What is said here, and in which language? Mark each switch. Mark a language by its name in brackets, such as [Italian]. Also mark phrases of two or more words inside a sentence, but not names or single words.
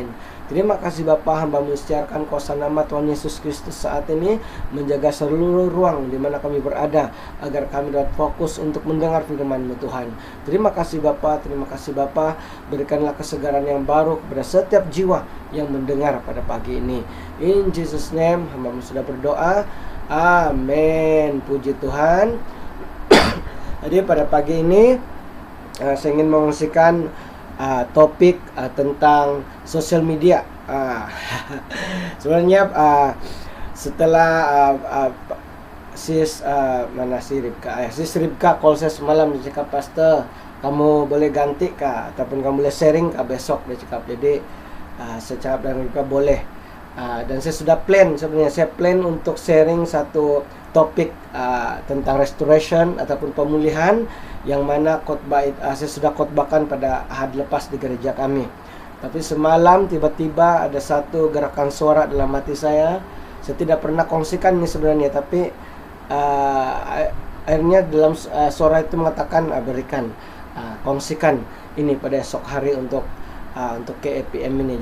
[Malay] Terima kasih Bapa, hamba mengisytiharkan kuasa nama Tuhan Yesus Kristus saat ini menjaga seluruh ruang di mana kami berada, agar kami dapat fokus untuk mendengar firman-Mu Tuhan. Terima kasih Bapa, terima kasih Bapa. Berikanlah kesegaran yang baru kepada setiap jiwa yang mendengar pada pagi ini. [English] In Jesus name, [Malay] hamba sudah berdoa. Amin. Puji Tuhan. Jadi pada pagi ini saya ingin mengungsikan topik tentang sosial media. Sebenarnya setelah sis Ribka call saya semalam, dia cakap, Pastor, kamu boleh ganti kah ataupun kamu boleh sharing kah besok, dia cakap. Jadi saya cakap dengan Ribka boleh. Dan saya sudah plan, sebenarnya saya plan untuk sharing satu topik tentang restoration ataupun pemulihan, yang mana khotbah saya sudah khotbahkan pada ahad lepas di gereja kami. Tapi semalam tiba-tiba ada satu gerakan suara dalam hati saya. Saya tidak pernah kongsikan ini sebenarnya, tapi akhirnya dalam suara itu mengatakan, berikan, kongsikan ini pada esok hari untuk KEPM ini.